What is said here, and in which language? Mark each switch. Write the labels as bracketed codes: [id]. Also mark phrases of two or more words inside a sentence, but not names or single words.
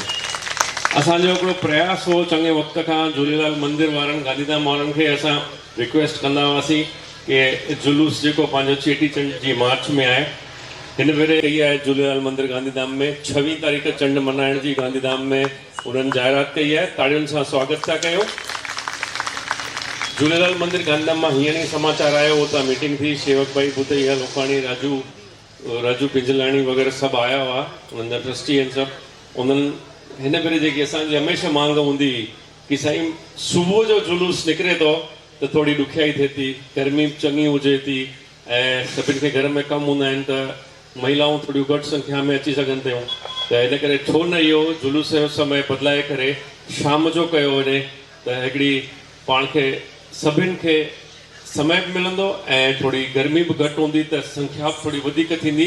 [sd] असांजो हिकिड़ो प्रयास हो चङे वक़्त खां झूलेलाल मंदिर वारनि गांधीधाम वारनि खे असां रिक्वेस्ट कंदा हुआसीं कि जुलूस जेको पंहिंजो चेटीचंड जी मार्च में आहे, हिन भेरे कई आहे झूलेलाल मंदिर गांधीधाम में 26 तारीख़ चंड मल्हाइण जी गांधीधाम में उन्हनि जाहिरात कई आहे। ताड़ियुनि सां स्वागत था कयूं। झूलेलाल मंदिर गांधीधाम में हींअर ई समाचार आयो, उतां मीटिंग थी, शेवक भाई भूतैया लोकाणी, राजू पिंजलाणी वग़ैरह सभु आया हुआ, उन्हनि जा ट्रस्टी आहिनि सभु। उन्हनि हिन भेरे जेकी असांजी हमेशह मांग हूंदी हुई कि साईं सुबुह जो जुलूस निकिरे थो त थोरी ॾुखियाई थिए थी, गर्मी चङी हुजे थी ऐं सभिनि खे घर में कमु हूंदा आहिनि त महिलाऊं थोरियूं घटि संख्या में अची सघनि थियूं, त हिन करे छो न इहो जुलूस जो समय बदिलाए करे शाम जो कयो वञे त हिकिड़ी पाण खे सभिनि खे समय बि मिलंदो ऐं थोरी गर्मी बि घटि हूंदी त संख्या बि थोरी वधीक थींदी।